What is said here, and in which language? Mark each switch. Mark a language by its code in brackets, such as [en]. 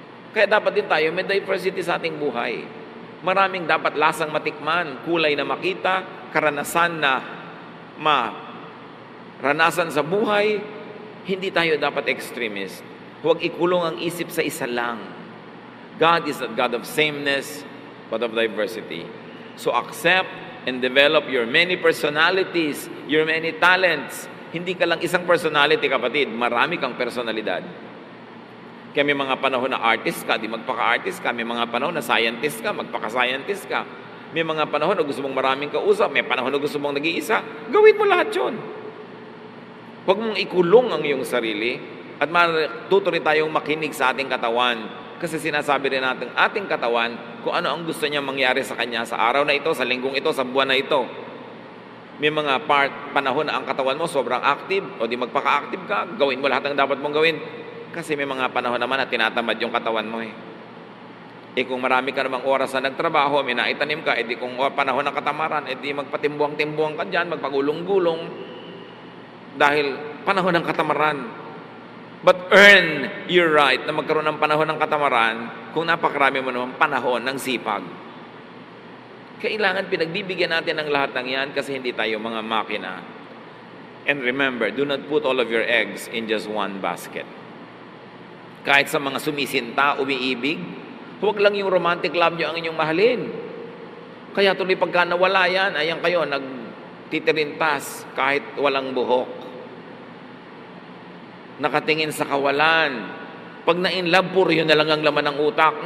[tl] Kaya dapat din tayo may diversity sa ating buhay. Maraming dapat lasang matikman, kulay na makita, karanasan na maranasan sa buhay. Hindi tayo dapat extremist. Huwag ikulong ang isip sa isa lang. [en] God is a God of sameness, but of diversity. So accept and develop your many personalities, your many talents. [tl] Hindi ka lang isang personality, kapatid. Marami kang personalidad. Kaya may mga panahon na artist ka, di magpaka-artist ka. May mga panahon na scientist ka, magpaka-scientist ka. May mga panahon na gusto mong maraming kausap. May panahon na gusto mong nag-iisa. Gawin mo lahat yun. Huwag mong ikulong ang iyong sarili at matuto rin tayong makinig sa ating katawan. Kasi sinasabi rin natin ating katawan kung ano ang gusto niya mangyari sa kanya sa araw na ito, sa linggong ito, sa buwan na ito. May mga panahon na ang katawan mo sobrang active o di magpaka-active ka, gawin mo lahat ng dapat mong gawin. Kasi may mga panahon naman na tinatamad yung katawan mo kung marami ka namang oras na nagtrabaho, may naitanim ka, di kung panahon ng katamaran, di magpatimbuang-timbuang ka dyan, magpagulong-gulong. Dahil panahon ng katamaran. [en] But earn your right [tl] na magkaroon ng panahon ng katamaran kung napakarami mo naman panahon ng sipag. Kailangan pinagbibigyan natin ng lahat ng yan kasi hindi tayo mga makina. [en] And remember, do not put all of your eggs in just one basket. [tl] Kahit sa mga sumisinta, umiibig, huwag lang yung [en] romantic love [tl] nyo ang inyong mahalin. Kaya tuloy pagka nawala yan, ayan kayo, nagtitirintas kahit walang buhok. Nakatingin sa kawalan. Pag na-in-love, puro yun na lang ang laman ng utak.